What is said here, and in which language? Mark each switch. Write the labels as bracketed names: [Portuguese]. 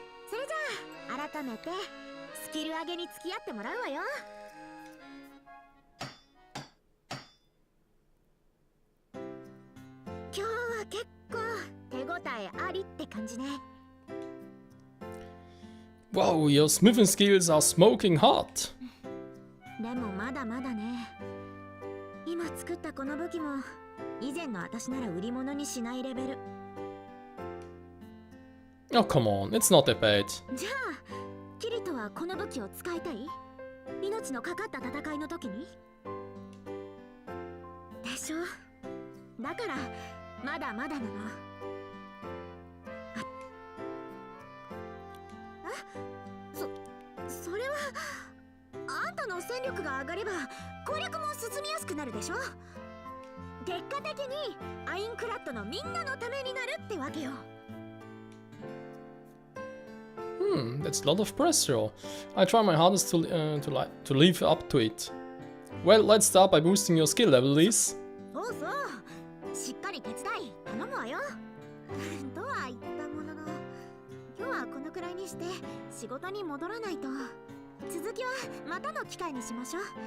[Japanese] それじゃあ改めてスキル上げに付き合ってもらうわよ。今日は結構手応えありって感じね。 [English] Wow, your smithing skills are smoking hot. [Japanese] でもまだまだね。今作ったこの武器も以前の私なら売り物にしないレベル。 [English] Oh, come on, it's not that bad. [Japanese] じゃあキリトはこの武器を使いたい？命のかかった戦いの時にでしょ。だからまだまだなの。それはあんたの戦力が上がれば攻略も進みやすくなるでしょ。結果的にアインクラッドのみんなのためになるってわけよ。 [English] That's a lot of pressure. I try my hardest to live up to it. Well, let's start by boosting your skill level, Liz. [Japanese] そうそう、しっかり手伝い頼むわよ。とは言ったものの、今日はこのくらいにして仕事に戻らないと。続きはまたの機会にしましょう。